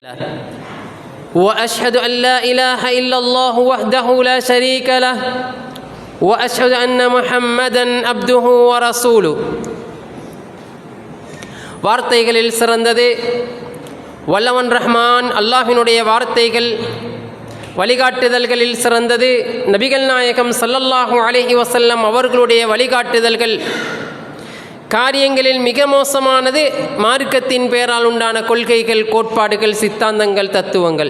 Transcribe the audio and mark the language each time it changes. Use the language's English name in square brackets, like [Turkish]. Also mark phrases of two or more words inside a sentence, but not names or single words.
[Arabic] وأشهد أن لا إله إلا الله وحده لا شريك له وأشهد أن محمدا عبده ورسوله. [Tamil] வார்த்தைகளில் சிறந்தது வல்லவன் ரஹ்மான் அல்லாஹ்வினுடைய வார்த்தைகள். வழிகாட்டுதல்களில் சிறந்தது நபிகள் நாயகம் [Arabic] صلى الله عليه وسلم [Tamil] அவர்களுடைய வழிகாட்டுதல்கள். காரியங்களில் மிக மோசமானது மார்க்கத்தின் பெயரால் உண்டான கொள்கைகள், கோட்பாடுகள், சித்தாந்தங்கள், தத்துவங்கள்.